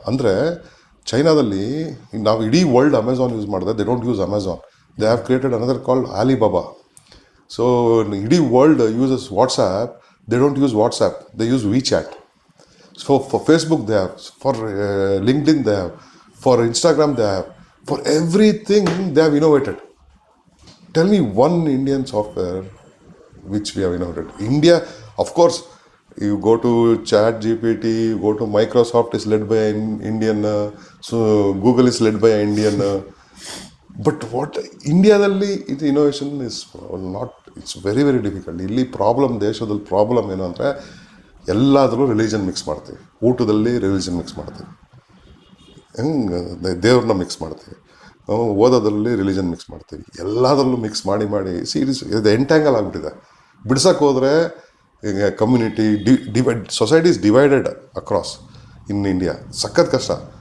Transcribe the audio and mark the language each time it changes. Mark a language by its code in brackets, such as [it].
[kn] ಅಂದರೆ ಚೈನಾದಲ್ಲಿ ನಾವು ಇಡೀ ವರ್ಲ್ಡ್ ಅಮೆಝಾನ್ ಯೂಸ್ ಮಾಡಿದ್ರೆ, [en] They don't use Amazon, they have created another called Alibaba. So ಇಡೀ world uses WhatsApp, they don't use WhatsApp, they use WeChat. So for Facebook they have, for LinkedIn they have, for Instagram they have, for everything they have innovated. Tell me one Indian software which we have innovated. India, of course, you go to ChatGPT, you go to Microsoft is led by an Indian, so Google is led by an Indian. But what Indiadalli it innovation is not, it's very difficult. [kn] ಇಲ್ಲಿ problem, ದೇಶದಲ್ಲಿ problem ಏನು ಅಂದರೆ ಎಲ್ಲಾದರೂ religion mix ಮಾಡ್ತೀವಿ. ಊಟದಲ್ಲಿ religion mix ಮಾಡ್ತೀವಿ, ಹೆಂಗೆ ದೇವ್ರನ್ನ ಮಿಕ್ಸ್ ಮಾಡ್ತೀವಿ, ಓದೋದ್ರಲ್ಲಿ ರಿಲಿಜನ್ ಮಿಕ್ಸ್ ಮಾಡ್ತೀವಿ, ಎಲ್ಲದರಲ್ಲೂ ಮಿಕ್ಸ್ ಮಾಡಿ ಸೀರೀಸ್ ಇದು ಎಂಟ್ಯಾಂಗಲ್ ಆಗಿಬಿಟ್ಟಿದೆ. ಬಿಡ್ಸಕ್ಕೆ ಹೋದರೆ ಈಗ community divide, [en] Society is divided across in India. [kn] ಸಖತ್ ಕಷ್ಟ.